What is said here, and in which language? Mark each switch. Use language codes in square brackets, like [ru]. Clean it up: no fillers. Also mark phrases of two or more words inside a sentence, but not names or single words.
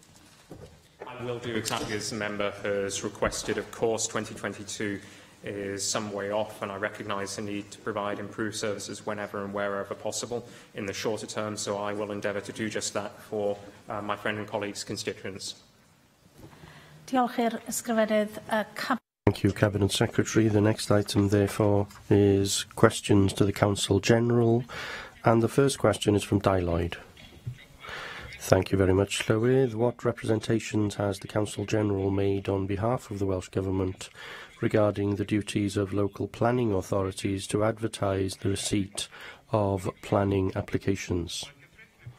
[en] I will do exactly as the member has requested. Of course, 2022 is some way off, and I recognise the need to provide improved services whenever and wherever possible in the shorter term, so I will endeavour to do just that for my friend and colleagues' constituents. [cy] Diolch i'r ysgrifennydd [en] Thank you, Cabinet Secretary. The next item, therefore, is questions to the Council General, and the first question is from Dai Lloyd. Thank you very much, Llywydd. What representations has the Council General made on behalf of the Welsh Government regarding the duties of local planning authorities to advertise the receipt of planning applications?